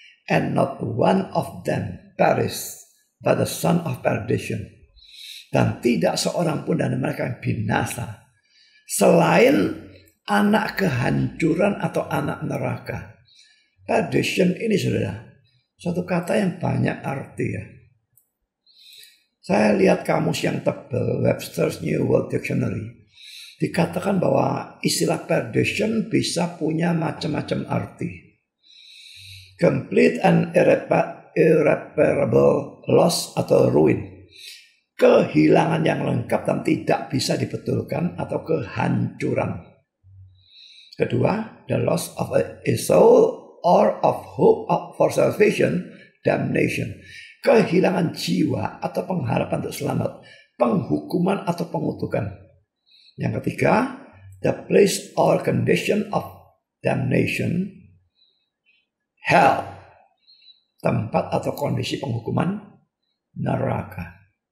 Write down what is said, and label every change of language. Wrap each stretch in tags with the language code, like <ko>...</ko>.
<en>And not one of them perish, but the son of perdition.</en> <id>Dan tidak seorang pun dari mereka yang binasa, selain anak kehancuran atau anak neraka. Perdition ini saudara, satu kata yang banyak arti ya. Saya lihat kamus yang tebal, Webster's New World Dictionary. Dikatakan bahwa istilah perdition bisa punya macam-macam arti.</id> <en>Complete and irreparable loss atau ruin.</en> <id>Kehilangan yang lengkap dan tidak bisa dibetulkan atau kehancuran.</id> <en>Kedua, the loss of a soul or of hope for salvation, damnation.</en> <id>Kehilangan jiwa atau pengharapan untuk selamat, penghukuman atau pengutukan. Yang ketiga,</id> <en>the place or condition of damnation, hell,</en> <id>tempat atau kondisi penghukuman, neraka.</id>